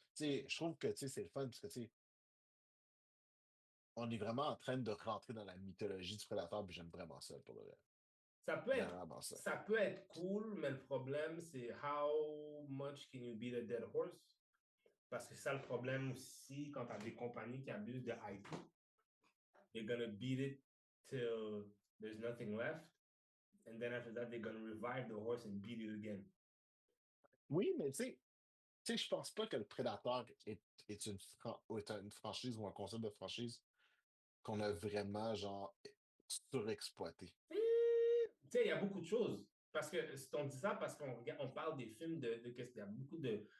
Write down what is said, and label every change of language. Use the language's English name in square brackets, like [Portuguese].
[French] Tu sais, je trouve que, tu sais, c'est le fun parce que, tu sais, on est vraiment en train de rentrer dans la mythologie du prédateur, puis j'aime vraiment ça, pour le vrai. Ça peut J'aime être, vraiment ça. ça peut être cool, mais le problème, c'est [English] how much can you beat a dead horse? [French] Parce que c'est ça le problème aussi quand tu as des compagnies qui abusent de IP. [English] They're gonna beat it till there's nothing left. And then after that, they're gonna revive the horse and beat it again. [French] Oui, mais tu sais, je pense pas que le Prédateur est une franchise ou un concept de franchise qu'on a vraiment, genre, surexploité. Tu sais, il y a beaucoup de choses. Parce que, on dit ça parce on parle des films il y a beaucoup de.